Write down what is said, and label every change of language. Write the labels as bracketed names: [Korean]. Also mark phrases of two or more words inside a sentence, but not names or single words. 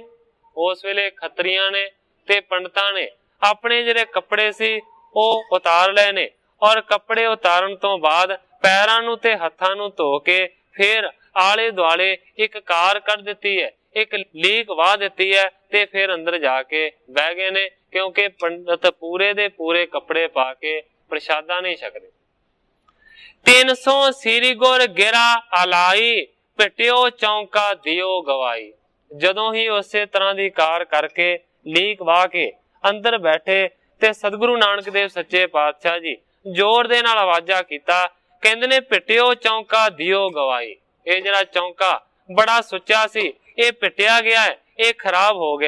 [Punjabi] ਉਸ ਵੇਲੇ ਖੱਤਰੀਆਂ ਨੇ ਤੇ ਪੰਡਤਾਂ ਨੇ ਆਪਣੇ ਜਿਹੜੇ ਕੱਪੜੇ ਸੀ ਉਹ ਉਤਾਰ ਲਏ ਨੇ ਔਰ ਕੱਪੜੇ ਉਤਾਰਨ ਤੋਂ ਬਾਅਦ ਪੈਰਾਂ ਨੂੰ ਤੇ ਹੱਥਾਂ ਨੂੰ ਧੋ ਕੇ ਫਿਰ ਆਲੇ ਦੁਆਲੇ ਇੱਕ ਕਾਰ ਕੱਢ ਦਿੱਤੀ ਹੈ, ਇੱਕ ਲੀਕ ਵਾਹ ਦਿੱਤੀ ਹੈ ਤੇ ਫਿਰ ਅੰਦਰ ਜਾ ਕੇ ਬਹਿ ਗਏ ਨੇ, ਕਿਉਂਕਿ ਪੰਡਤ ਪੂਰੇ ਦੇ ਪੂਰੇ ਕੱਪੜੇ ਪਾ ਕੇ ਪ੍ਰਸ਼ਾਦਾ ਨਹੀਂ ਛਕਦੇ। [Braj] 300 सिरी गुर गिरा अलाई, पिटियो चौंका दियो गवाई। [Punjabi] ਜਦੋਂ ਹੀ ਉਸੇ ਤਰ੍ਹਾਂ ਦੀ ਕਾਰ ਕਰਕੇ ਲੀਕ ਵਾਹ ਕੇ ਅੰਦਰ ਬੈਠੇ ਤੇ ਸਤਿਗੁਰੂ ਨਾਨਕ ਦੇਵ ਸੱਚੇ ਪਾਤਸ਼ਾਹ ਜੀ ਜ਼ੋਰ ਦੇ ਨਾਲ ਆਵਾਜ਼ਾਂ ਕੀਤਾ, ਕਹਿੰਦੇ ਨੇ [Braj] ਪਿਟਿਓ ਚੌਂਕਾ ਦਿਓ ਗਵਾਈ। [Punjabi] ਇਹ ਜਿਹੜਾ ਚੌਂਕਾ ਬੜਾ ਸੁੱਚਾ ਸੀ, ਇਹ ਪਿਟਿਆ ਗਿਆ ਹੈ, ਇਹ ਖਰਾਬ ਹੋ ਗਿਆ।